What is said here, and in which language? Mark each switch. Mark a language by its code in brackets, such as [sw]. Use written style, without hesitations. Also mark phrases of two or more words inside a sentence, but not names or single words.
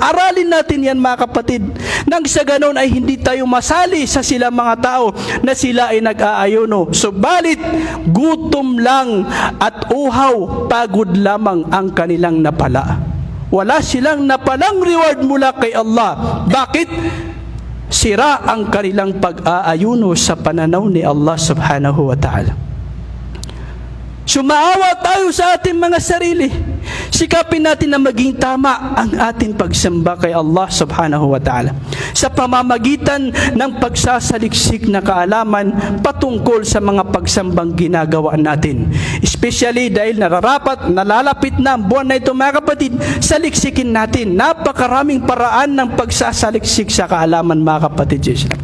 [tl] Aralin natin yan mga kapatid, nang sa ganon ay hindi tayo masali sa sila mga tao na sila ay nag-aayuno. Subalit gutom lang at uhaw, pagod lamang ang kanilang napala. Wala silang napalang reward mula kay Allah. Bakit? Sira ang kanilang pag-aayuno sa pananaw ni Allah [ar] subhanahu wa ta'ala. [tl] Sumaawa tayo sa ating mga sarili. Sikapin natin na maging tama ang ating pagsamba kay Allah [ar] subhanahu wa ta'ala [tl] sa pamamagitan ng pagsasaliksik na kaalaman patungkol sa mga pagsambang ginagawa natin. Especially dahil nalalapit na ang buwan na ito mga kapatid, saliksikin natin. Napakaraming paraan ng pagsasaliksik sa kaalaman mga kapatid sa Islam.